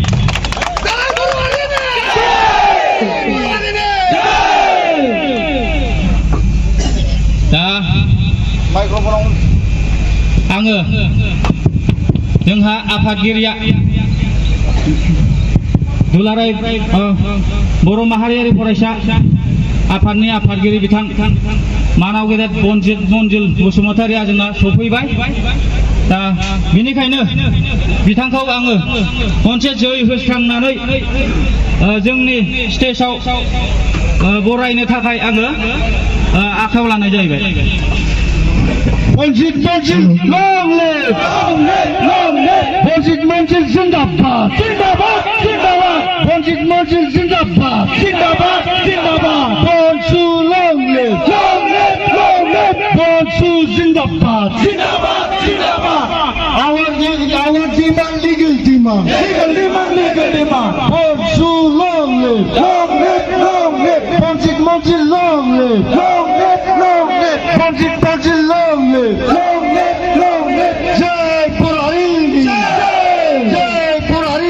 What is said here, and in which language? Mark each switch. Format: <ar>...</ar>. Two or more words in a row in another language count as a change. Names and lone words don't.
<brx>दा आङो जोंहा आफादगिरिया दुलाराय बर' माहारियारि फरायसा आफादनि आफादगिरि बिथां मानाव गेदेर बनजित मन्जिल बसुमतारिया जोंना सफैबाय। दा बेनिखायनो बिथांखौ आङो मोनसे जै होस्रांनानै जोंनि स्टेजआव बरायनो थाखाय आङो आखायाव लानाय जाहैबाय।</brx> <en>Bonjit Monjil, long live! Long live!</en> <hi>Bonjit Monjil Zindabad! ज़िंदाबाद! ज़िंदाबाद! Bonjit Monjil Zindabad! ज़िंदाबाद! ज़िंदाबाद!</hi> <en>Bonsu long live! Long live! Long live!</en> <hi>Bonsu ज़िंदाबाद! ज़िंदाबाद! ज़िंदाबाद!</hi> <en>Our demand, legal demand! Legal demand, legal demand! Bonsu long live! Long live! Long live! Bonjit Monjil long live! Long live! Long live! Bonjit Monjil long live! Long live! Long live! Jai Purani!</en> <hi>Jai Purani!</hi>